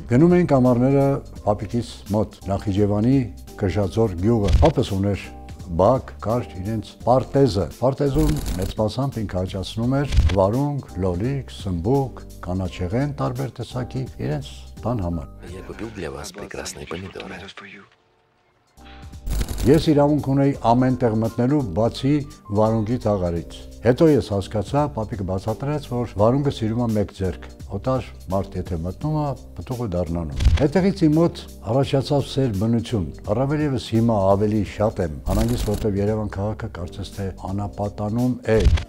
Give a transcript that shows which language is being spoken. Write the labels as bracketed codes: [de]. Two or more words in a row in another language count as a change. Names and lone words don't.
[hy] Գնում ենք ամառները պապիկիս մոտ Նախիջևանի Կժաձոր գյուղը։ Պապս ուներ բակ, կար իրենց պարտեզը։ Պարտեզում մեծ մասամբ ինքը աճացնում էր վարունգ, լոլիկ, սմբուկ, կանաչեղեն տարբեր տեսակի իրենց տան համար։ [ru] Я купил для вас прекрасные помидоры. [hy] Ես իրավունք ունեի ամեն տեղ մտնելու բացի վարունգի տաղարից։ Հետո ես հասկացա, պապիկը բացատրեց, որ վարունգը սիրում է մեկ ձեռք։ Օտար մարդ եթե մտնում է, պտուղը դառնանում։ Հետևից իմ մոտ առաջացավ սեր բնություն։ Առավել ևս հիմա ավելի շատ եմ, անհանգիստ որտեղ Երևան քաղաքը կարծես թե անապատանում է։